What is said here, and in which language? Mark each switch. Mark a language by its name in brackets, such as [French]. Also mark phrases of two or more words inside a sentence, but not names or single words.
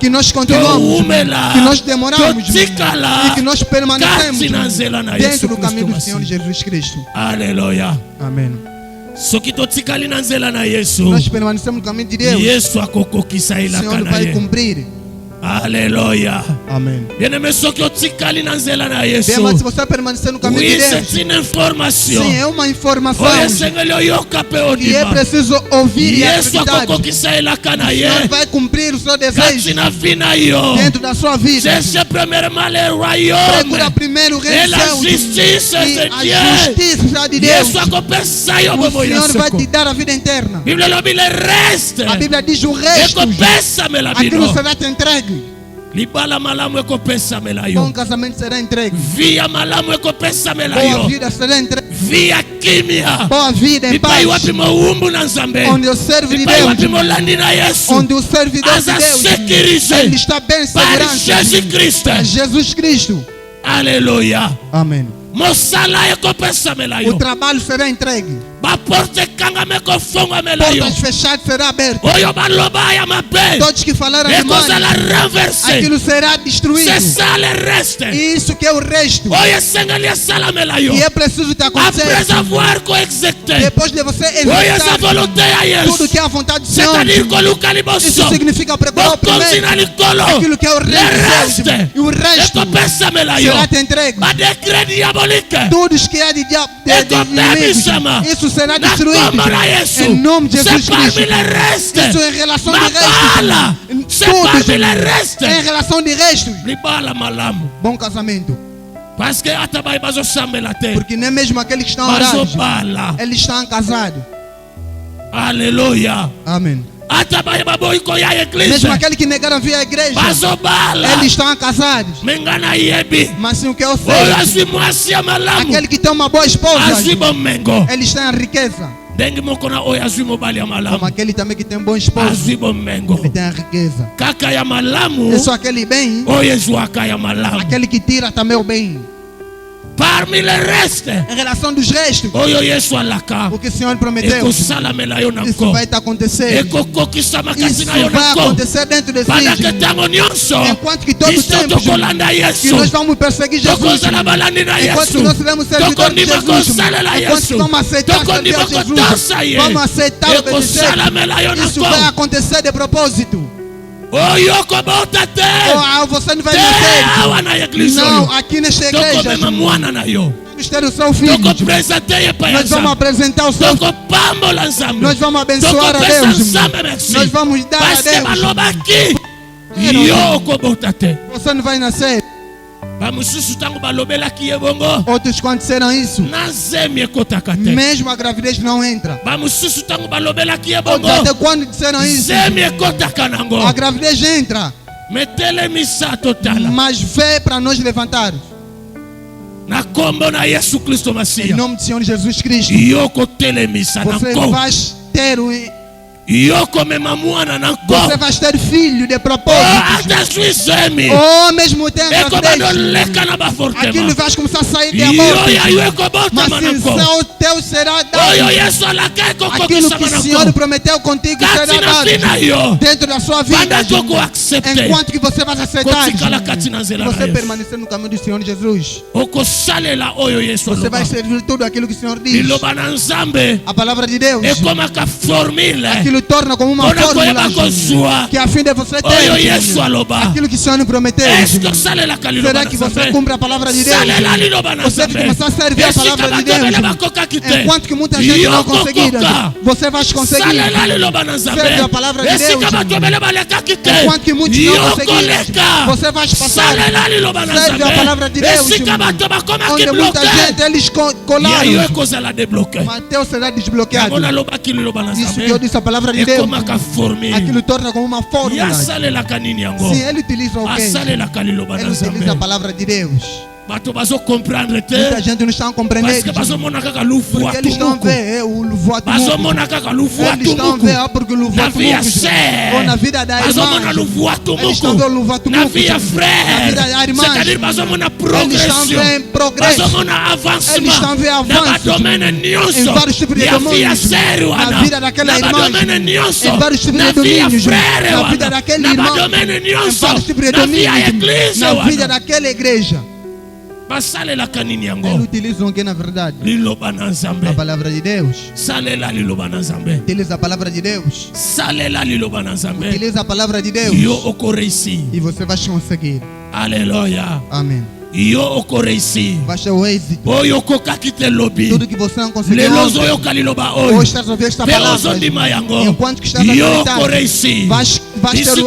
[Portuguese] que nós [Lingala] To [Portuguese] continuamos, [Lingala] umela. [Portuguese] que nós demoramos [Lingala] To tikala. [Portuguese] e que nós permanecemos [Lingala] Kati na nzela na Yesu [Portuguese] dentro do caminho do [Lingala] Kristo [Portuguese] Senhor [Lingala] Masihi. [Portuguese] Jesus Cristo. [Lingala] Aleluya. [Portuguese] Amém. [Lingala] Soki totikali na nzela na Yesu. [Portuguese] Nós permanecemos no caminho de Deus. [Lingala] Yesu akokokisa [Portuguese] O [Lingala] elaka [Portuguese] Senhor [Lingala] na [Portuguese] vai [Lingala] ye. [Portuguese] cumprir. [Lingala] Aleluya. [Portuguese] Amém. [Lingala] Bien-aimé, soki otikali na nzela na Yesu. [Portuguese] Bem, mas se você permanecer no caminho [French] Oui, [Portuguese] de Deus, [French] c'est une information. [Portuguese] sim, é uma informação [Lingala] Oyo esengeli oyoka pe [Portuguese] que é [Lingala] odima. [Portuguese] preciso ouvir e [Lingala] Yesu [Portuguese] acreditar. [Lingala] akokokisa elaka na [Portuguese] O [Lingala] ye. [Portuguese] Senhor vai cumprir o seu [Lingala] Kati [Portuguese] desejo [Lingala] na vi na yo. [Portuguese] dentro da sua vida. [French] Cherche premièrement le [Portuguese] Procura [French] royaume [Portuguese] primeiro o [French] et [Portuguese] reino [French] la [Portuguese] do céu [French] justice [Portuguese] e [French] de [Portuguese] a [French] Dieu. [Portuguese] justiça de Deus. [Lingala] Yesu akopesa yo [Portuguese] O [Lingala] bobo ya [Portuguese] Senhor vai [Lingala] soko. [Portuguese] te dar a vida eterna. [Lingala] Biblia lobi [French] le reste. [Portuguese] A Bíblia diz o resto, [Lingala] Ekopesa mela [Portuguese] aquilo [Lingala] bino. [Portuguese] será te entregue. [Lingala] Libala malamu ekopesa mela [Portuguese] Bom [Lingala] yo. [Portuguese] casamento será entregue. [Lingala] Via malamu ekopesa mela [Portuguese] Boa [Lingala] yo. [Portuguese] vida será entregue. [Lingala] Via kimia. [Portuguese] Boa vida em [Lingala] Mipai [Portuguese] paz. [Lingala] wapi moumbu na nzambe. [Portuguese] Onde eu servo de [Lingala] Mipai wapi [Portuguese] Deus. [Lingala] molandi na Yesu. [Portuguese] Onde o servidor de [Lingala] Aza [Portuguese] Deus, [French] sécurisé [Portuguese] ele está bem [French] par [Portuguese] segurança. [French] Jésus Christ. [Portuguese] Jesus Cristo. [French] Alléluia. [Portuguese] Amém. [Lingala] Mosala ekopesa mela [Portuguese] O [Lingala] yo. [Portuguese] trabalho será entregue. [Lingala] Baporte kangame kofonga mela yo. [Portuguese] Portas fechadas será abertas. [Lingala] Oyo baloba ya mabe. [Portuguese] Todos que falaram demais, [Lingala] Ekozala renversé. [Portuguese] aquilo será destruído. [French] C'est ça le reste. [Portuguese] E isso que é o resto. [Lingala] Oyo esengeli esala mela yo. [Portuguese] E é preciso te acontecer. [French] Après avoir coexécuté. [Portuguese] Depois de você [Lingala] Oyo esa [Portuguese] executar [Lingala] volonté ya [Portuguese] tudo [Lingala] Yesu. [Portuguese] que é a vontade do Senhor. [French] C'est-à-dire [Lingala] koluka liboso. [Portuguese] Isso significa preparar o [Lingala] Bokonzi [Portuguese] primeiro. [Lingala] na likolo. [Portuguese] Aquilo que é o [French] Le [Portuguese] reino de [French] reste. [Portuguese] Deus. E o resto [Lingala] Ekopesa mela yo. [Portuguese] será te entregue. [Lingala] Badekre diabolo diabolique. [Portuguese] Tudo que é de inimigos, isso será destruído. Em nome de Jesus [French] C'est parmi [Portuguese] Cristo. [French] les restes. [Portuguese] Isso em relação de [Lingala] Mabala. [Portuguese] restos. [French] C'est parmi les restes. [Portuguese] Em relação de restos. [Lingala] Libala malamu. [Portuguese] Bom casamento. [French] Parce que [Lingala] atabai bazo sambela te. [Portuguese] Porque nem mesmo aqueles que estão [Lingala] Bazo [Portuguese] orados, [Lingala] bala. [Portuguese] eles estão casados. [French] Alléluia. [Portuguese] Amém. [Lingala] Atabai baboi koya église. [Portuguese] Mesmo aqueles que negaram vir à igreja, [Lingala] Bazo bala. [Portuguese] eles estão casados. [Lingala] Mengana yebi. [Portuguese] Mas sim o que eu sei, [Lingala] Oyo asimoasi ya malamu. [Portuguese] aquele que tem uma boa esposa, [Lingala] Azibo mengo. [Portuguese] eles têm a riqueza. [Lingala] Dengi moko na oyo azwi mobali ya [Portuguese] Como [Lingala] malamu. [Portuguese] aquele também que tem boa esposa, [Lingala] Azibo mengo. [Portuguese] ele tem a riqueza. [Lingala] Kaka ya malamu. [Portuguese] É só aquele bem, [Lingala] Oyo ezwaka ya malamu. [Portuguese] aquele que tira também o bem. [French] Parmi les restes. [Portuguese] Em relação dos restos, [Lingala] Oyo Yesu alaka. [Portuguese] o que o Senhor prometeu, [Lingala] Ekosalamela yo [Portuguese] isso [Lingala] nanko. [Portuguese] vai acontecer. [Lingala] Ekokokisa makasi [Portuguese] Isso [Lingala] na yo [Portuguese] vai [Lingala] nanko. [Portuguese] acontecer dentro de [French] Pendant que [Lingala] si. tango nyonso. [Portuguese] Enquanto que todo [Lingala] Biso [Portuguese] tempo [Lingala] tokolanda [Portuguese] que [Lingala] Yesu. [Portuguese] nós vamos perseguir Jesus, [Lingala] Tokozala balandi na [Portuguese] enquanto que [Lingala] Yesu. [Portuguese] nós seremos servidores de [Lingala] Tokondima [Portuguese] Jesus, [Lingala] kosalela [Portuguese] enquanto que [Lingala] Yesu. [Portuguese] vamos aceitar servir [Lingala] Tokondima [Portuguese] a Jesus, [Lingala] kotosa ye. [Portuguese] vamos aceitar obedecer. [Lingala] Ekosalamela yo [Portuguese] Isso vai [Lingala] nanko. [Portuguese] acontecer de propósito. [Lingala] Oyo kobota te. [Portuguese] Oh, você não vai [Lingala] Te [Portuguese] nascer. [Lingala] awa na igreja [Portuguese] Não, [Lingala] oyo. [Portuguese] aqui nesta igreja, [Lingala] Tokomema mwana na yo. [Portuguese] vamos ter o seu filho. [Lingala] Tokopresente ye pa ya [Portuguese] Nós vamos [Lingala] Nzambe. [Portuguese] apresentar o seu filho. [Lingala] Tokopambola Nzambe. [Portuguese] Nós vamos abençoar a [Lingala] Tokopesa [Portuguese] Deus. [Lingala] Nzambe merci. [Portuguese] Nós vamos dar a [French] Parce que [Portuguese] Deus. [Lingala] balobaki. Yo kobota te. [Portuguese] Você não vai nascer. [Lingala] Bamosusu ntango balobelaki ye bongo. [Portuguese] Outros quando disseram isso, [Lingala] Na zemi ekotaka te. [Portuguese] mesmo a gravidez não entra. [Lingala] Bamosusu ntango balobelaki ye [Portuguese] Outros [Lingala] bongo. [Portuguese] até quando disseram isso, [Lingala] Zemi ekotaka nango. [Portuguese] a gravidez entra. [Lingala] Metelemisa totala. [Portuguese] Mas vê para nós levantar. [Lingala] Na kombo na Yesu Kristo [Portuguese] Em [Lingala] Masiya. [Portuguese] nome do Senhor Jesus Cristo. [Lingala] Yo kotelemisa [Portuguese] Você [Lingala] nango. [Portuguese] vai ter [Lingala] Yo komema mwana nango. [Portuguese] você vai ter filho de Oh, propósito. [Lingala] ata sui zemi. [Portuguese] Ou mesmo tem a [Lingala] Ekobado [Portuguese] gravidez. [Lingala] leka na [Portuguese] Aquilo [Lingala] bafortema. [Portuguese] vai começar a sair de [Lingala] Yo [Portuguese] amor. [Lingala] ya yo ekobota [Portuguese] Mas [Lingala] manako. [Portuguese] o teu será [Lingala] Oyo [Portuguese] dado. [Lingala] Yesu alaka [Portuguese] Aquilo [Lingala] ekokokisa [Portuguese] que o Senhor [Lingala] manako. [Portuguese] prometeu contigo será [Lingala] Kati na fina [Portuguese] dado. [Lingala] yo. [Portuguese] Dentro da sua vida. [Lingala] Banda toko accepte. [Portuguese] Enquanto que você vai aceitar. [Lingala] Kotikala kati na nzela na [Portuguese] Você [Lingala] Yesu. [Portuguese] permanecer no caminho do Senhor Jesus. [Lingala] Okosalela oyo Yesu [Portuguese] Você vai [Lingala] aloba. [Portuguese] servir tudo aquilo que o Senhor diz. [Lingala] Liloba na Nzambe. [Portuguese] A palavra de Deus. [Lingala] Ekomaka formule. [Portuguese] Aquilo torna como uma [Lingala] Ona [Portuguese] fórmula. [Lingala] koyeba kozwa. [Portuguese] Que a fim de você [Lingala] Oyo [Portuguese] ter. [Lingala] Yesu aloba. [Portuguese] Aquilo que o Senhor prometeu. [French] Est-ce que [Lingala] osalelaka liloba [Portuguese] Será [Lingala] na [Portuguese] que você [Lingala] Nzambe? [Portuguese] cumpre a palavra de Deus? [Lingala] Salela liloba na [Portuguese] Você que [Lingala] Nzambe. [Portuguese] começar a servir a [Lingala] Esika [Portuguese] palavra de [Lingala] batobele [Portuguese] Deus. [Lingala] bakokaki te. [Portuguese] Enquanto que muita gente não conseguir, [Lingala] Yokokoka. [Portuguese] você vai conseguir. [Lingala] Salela liloba na Nzambe. [Portuguese] Serve a palavra de [Lingala] Esika [Portuguese] Deus. [Lingala] batobele balekaki te. [Portuguese] Enquanto que muitos não conseguirem, [Lingala] Yokoleka. [Portuguese] você vai passar. [Lingala] Salela liloba na [Portuguese] Serve a palavra de [Lingala] Nzambe. [Portuguese] Deus. [Lingala] Esika bato bakomaki [Portuguese] Onde muita [Lingala] bloqué. [Portuguese] gente eles [Lingala] Yayo [Portuguese] colaram. [Lingala] ekozala débloqué. [Portuguese] Mateus será desbloqueado. [Lingala] Yango nalobaki liloba na [Portuguese] Isso que eu [Lingala] Nzambe. [Portuguese] disse, a palavra de Deus. [Lingala] Ekomaka formule. [Portuguese] Aquilo torna como uma fórmula. [Lingala] Yasalelaka nini yango? [Portuguese] Sim, ele utiliza o quê? [Lingala] Asalelaka liloba na [Portuguese] Ele utiliza a [Lingala] Nzambe. [Portuguese] palavra de Deus. [Lingala] Bato bazokomprendre te. [Portuguese] Muita gente não está [French] Parce [Portuguese] compreendendo. [Lingala] que bazomona kaka lufu [Portuguese] Porque eles estão a [Lingala] atumuku. [Portuguese] ver o voto. [Lingala] Bazomona kaka lufu [Portuguese] Eles estão a [Lingala] atumuku. [Portuguese] ver porque o [Lingala] Na [Portuguese] voto [Lingala] via sé. [Portuguese] ou na vida da [Lingala] Bazomona [Portuguese] irmã. [Lingala] lufu [Portuguese] Eles estão a ver o [Lingala] atumuku. [Portuguese] voto [Lingala] Na via [Portuguese] Na [Lingala] frère. [Portuguese] vida da irmã. [French] C'est-à-dire [Lingala] bazomona [Portuguese] Eles estão a [Lingala] progression. [Portuguese] ver progresso. [Lingala] Bazomona [Portuguese] Eles estão a ver [Lingala] avancement. Na [Portuguese] avanço. [Lingala] badomene [Portuguese] Em [Lingala] nyonso. [Portuguese] vários tipos de [Lingala] Ya via [Portuguese] domínios. [Lingala] sério [Portuguese] Na [Lingala] ana. [Portuguese] vida daquela [Lingala] Na [Portuguese] irmã. [Lingala] badomene nyonso. [Portuguese] Em vários tipos [Lingala] Na [Portuguese] de [Lingala] via [Portuguese] domínios. [Lingala] frère [Portuguese] Na vida [Lingala] wana. [Portuguese] daquele [Lingala] Na [Portuguese] irmão. [Lingala] badomene [Portuguese] Em [Lingala] nyonso. [Portuguese] vários tipos de [Lingala] Na via [Portuguese] domínios. [Lingala] église [Portuguese] Na vida [Lingala] wana. [Portuguese] daquela igreja. [Lingala] Basalelaka nini [Portuguese] Eles [Lingala] yango? [Portuguese] utilizam o que na verdade? [Lingala] Liloba na [Portuguese] A [Lingala] Nzambe. [Portuguese] palavra de Deus. [Lingala] Salela liloba na Nzambe. [Portuguese] Utiliza a palavra de Deus. [Lingala] Salela liloba na Nzambe. [Portuguese] Utiliza a palavra de Deus. [Lingala] Yo okoreisi. [Portuguese] E você vai conseguir. [French] Alléluia. [Portuguese] Amém. [Lingala] Yo okoreisi. [Portuguese] Vai ter o êxito. [Lingala] Oyo okokaki te lobi. [Portuguese] Tudo que você não conseguiu [Lingala] Lelo [Portuguese] ontem, [Lingala] ozoyoka liloba oyo. [Portuguese] hoje estás a ouvir esta [Lingala] Pe [Portuguese] palavra. [Lingala] ozondima yango. [Portuguese] Enquanto que estás a [Lingala] Yo [Portuguese] acreditar, [Lingala] okoreisi. [Portuguese] vais ter o